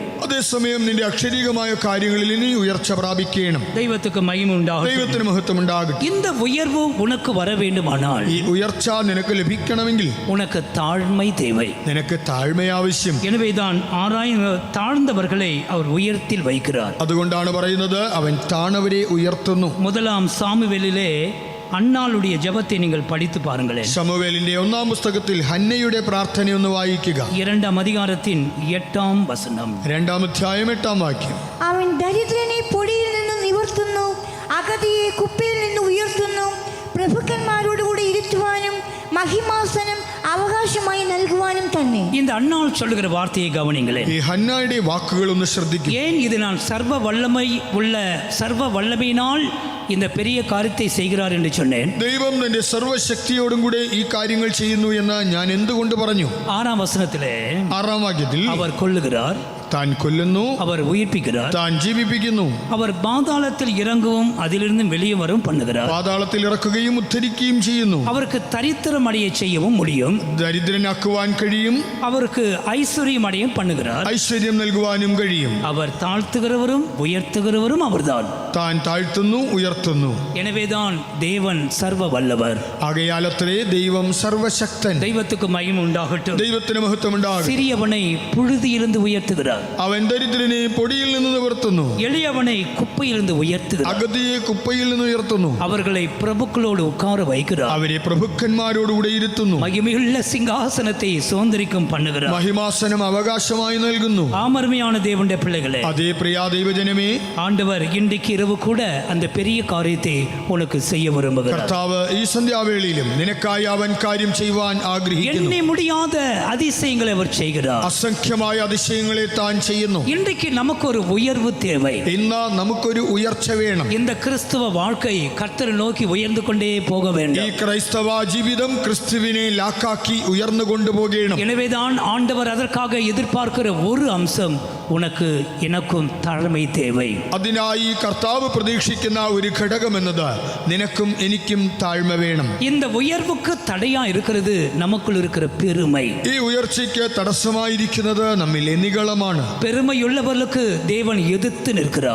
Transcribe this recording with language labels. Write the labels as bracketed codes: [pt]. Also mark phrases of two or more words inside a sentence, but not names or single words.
[ml] അതേസമയം നിന്റെ അക്ഷരീകമായ കാര്യങ്ങളിൽ നീ ഉയർച്ച പ്രാപിക്കണം. [ta] தெய்வத்துக்கு மகிமை உண்டாகட்டும். [ml] ദൈവത്തിന് മഹത്വം ഉണ്ടാകട്ടെ. [ta] இந்த உயர்வு உனக்கு வர வேண்டுமானால் [ml] ഈ ഉയർച്ച നിനക്ക് ലഭിക്കണമെങ്കിൽ [ta] உனக்கு தாழ்மை தேவை. [ml] നിനക്ക് താഴ്മ ആവശ്യം. [ta] எனவேதான் தாழ்ந்தவர்களை அவர் உயரத்தில் வைக்கிறார். [ml] അതുകൊണ്ടാണ് പറയുന്നത് അവൻ താണവരെ ഉയർത്തുന്നു. [ta] முதலாம் சாமுவேலிலே அன்னாளுடைய ஜெபத்தை நீங்கள் படித்து பாருங்களேன். [ml] ശമൂവേലിന്റെ ഒന്നാം പുസ്തകത്തിൽ ഹന്നയുടെ പ്രാർത്ഥനയൊന്ന് വായിക്കുക. [ta] 2-ാം அதிகாரத்தின் 8-ാം വചനം. [ml] 2-ാം അധ്യായം 8-ാം വാക്യം. അവൻ ദരിദ്രനെ പൊടിയിൽ നിന്ന് നിവർത്തുന്നു, അഗതിയെ കുപ്പയിൽ നിന്ന് ഉയർത്തുന്നു, പ്രഭുക്കന്മാരോട് കൂടെ ഇരുത്തുവാനും മഹിമാസനം അവകാശമായി നൽകുവാനും തന്നെ. [ta] இந்த அன்னாள் சொல்லுகிற வார்த்தையை கவனிங்களேன். [ml] ഈ ഹന്നയുടെ വാക്കുകൾ ഒന്ന് ശ്രദ്ധിക്കുക. [ta] ஏன் இது நான் சர்வ வல்லமையினால் இந்த பெரிய காரியத்தை செய்கிறார் என்று சொன்னேன்? [ml] ദൈവം തന്റെ സർവശക്തിയോടും കൂടെ ഈ കാര്യങ്ങൾ ചെയ്യുന്നു എന്ന് ഞാൻ എന്തുകൊണ്ട് പറഞ്ഞു? [ta] 6-ാം വചനത്തിலே [ml] 6-ാം വാക്യത്തിൽ [ta] அவர் கொல்லுகிறார், [ml] താൻ കൊല്ലുന്നു, [ta] அவர் உயிர்ப்பிக்கிறார், [ml] താൻ ജീവിപ്പിക്കുന്നു, [ta] அவர் பாதாளத்தில் இறங்கவும் அதிலிருந்து வெளியே வரும் பண்ணுகிறார், [ml] പാതാളത്തിൽ ഇറക്കുകയും ഉദ്ധരിക്കുകയും ചെയ്യുന്നു. [ta] அவருக்கு தரித்திரம் அடைய செய்யவும் முடியும், [ml] ദരിദ്രനാക്കുവാൻ കഴിയും, [ta] அவருக்கு ஐஸ்வர்யம் அடையும் பண்ணுகிறார், [ml] ഐശ്വര്യം നൽകുവാനും കഴിയും. [ta] அவர் தாழ்த்துகிறவரும் உயர்த்துகிறவரும் அவர்தான். [ml] താൻ താഴ്ത്തുന്നു, ഉയർത്തുന്നു. [ta] எனவேதான் தேவன் சர்வ வல்லவர். [ml] ആകയാലത്രേ ദൈവം സർവശക്തൻ. [ta] தெய்வத்துக்கு மகிமை உண்டாகட்டும். [ml] ദൈവത്തിന് മഹത്വം ഉണ്ടാകും. [ta] சிறியவனை புழுதியிலிருந்து உயர்த்துகிறார், [ml] അവൻ ദരിദ്രനെ പൊടിയിൽ നിന്ന് നിവർത്തുന്നു, [ta] எளியவனை குப்பையிலிருந்து உயர்த்துகிறார், [ml] അഗതിയെ കുപ്പയിൽ നിന്ന് ഉയർത്തുന്നു, [ta] அவர்களை பிரபுக்களோடு உட்கார வைக்கிறார், [ml] അവരെ പ്രഭുക്കന്മാരോടുകൂടെ ഇരുത്തുന്നു, [ta] மகிமையுள்ள சிங்காசனத்தை சுதந்திரிக்கும் பண்ணுகிறார். [ml] മഹിമാസനം അവകാശമായി നൽകുന്നു. [ta] ஆமர்மையான தேவனுடைய பிள்ளைகளே, [ml] അതേ പ്രിയ ദൈവജനമേ, [ta] ஆண்டவர் இன்றைக்கு இரவு கூட அந்த பெரிய காரியத்தை உனக்கு செய்ய விரும்புகிறார். [ml] കർത്താവ് ഈ സന്ധ്യാവേളയിലും നിനക്കായി അവൻ കാര്യം ചെയ്യുവാൻ ആഗ്രഹിക്കുന്നു. [ta] எண்ணி முடியாத அதிசயங்களை அவர் செய்கிறார். [ml] അസംഖ്യമായ അതിശയങ്ങളെ താൻ ചെയ്യുന്നു. [ta] இன்றைக்கு நமக்கு ஒரு உயர்வு தேவை. [ml] ഇന്ന് നമുക്കൊരു ഉയർച്ച വേണം. [ta] இந்த கிறிஸ்துவ வாழ்க்கை கர்த்தரை நோக்கி உயர்ந்து கொண்டே போக [ml] ഈ [ta] வேண்டும். [ml] ക്രൈസ്തവ ജീവിതം ക്രിസ്തുവിനെ ലാക്കാക്കി ഉയർന്നു കൊണ്ടുപോകണം. [ta] எனவேதான் ஆண்டவர் அதற்காக எதிர்பார்க்கிற ஒரு அம்சம், உனக்கு எனக்கும் தாழ்மை தேவை. [ml] അതിനായി കർത്താവ് പ്രതീക്ഷിക്കുന്ന ഒരു ഘടകം എന്നത് നിനക്കും എനിക്കും താഴ്മ വേണം. [ta] இந்த உயர்வுக்கு தடையா இருக்கிறது நமக்குள் இருக்கிற பெருமை. [ml] ഈ ഉയർച്ചയ്ക്ക് തടസ്സമായിരിക്കുന്നത് നമ്മിലെ നിഗളമാണ്. [ta] பெருமையுள்ளவர்களுக்கு தேவன் எதிர்த்து நிற்கிறார்.